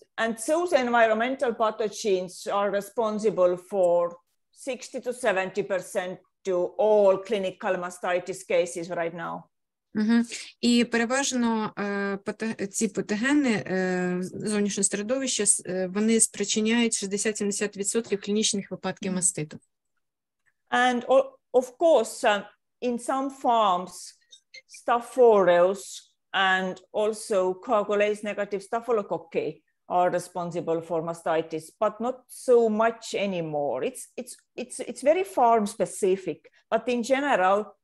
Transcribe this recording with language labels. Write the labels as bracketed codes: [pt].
[en] And those environmental pathogens are responsible for 60 to 70% to all clinical mastitis cases right now. [uk] І переважно ці патогени зовнішнього середовища, вони спричиняють 60-70% клінічних випадків маститу. [en] And of course, in some farms, Staph aureus and also coagulase negative staphylococci are responsible for mastitis, but not so much anymore. It's very farm specific, but in general,